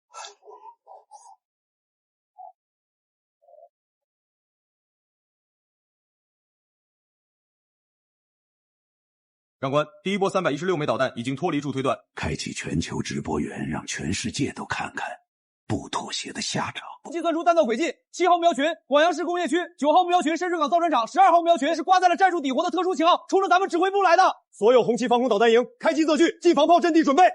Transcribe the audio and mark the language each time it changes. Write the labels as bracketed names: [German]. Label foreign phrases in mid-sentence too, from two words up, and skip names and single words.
[Chinese] 长官，第一波316枚导弹已经脱离助推段，開啟全球直播源，讓全世界都看看不妥協的下場。計算出彈道軌跡，7號目標群廣陽市工業區，9號目標群深水港造船廠，12號目標群是掛在了戰術底活的特殊型號，衝着咱們指揮部來的。所有紅旗防空導彈營開機測距，近防炮陣地準備。